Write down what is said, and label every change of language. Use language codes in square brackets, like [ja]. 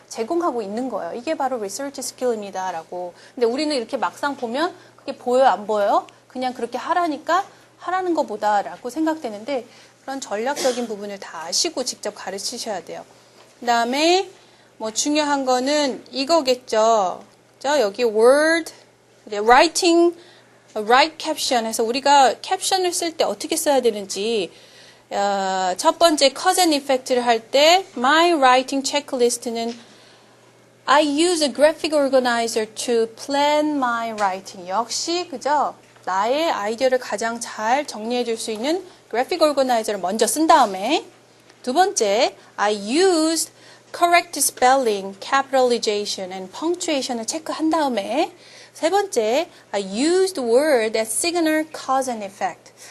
[ko] 제공하고 있는 거예요. 이게 바로 리서치 스킬입니다라고. 근데 우리는 이렇게 막상 보면 그게 보여요? 안 보여요? 그냥 그렇게 하라니까 하라는 것보다라고 생각되는데 그런 전략적인 부분을 다 아시고 직접 가르치셔야 돼요. 그 다음에 뭐 중요한 거는 이거겠죠. [en] 여기 word, writing, write caption [ko] 해서 우리가 캡션을 쓸 때 어떻게 써야 되는지 첫 번째 cause and effect를 할 때 [en] my writing checklist는 I use a graphic organizer to plan my writing. [ko] 역시 그죠? 나의 아이디어를 가장 잘 정리해 줄 수 있는 그래픽 오거나이저를 먼저 쓴 다음에 두 번째 [en] I used correct spelling, capitalization and punctuation [ko] 을 체크한 다음에 세 번째 [en] I used word that signal cause and effect.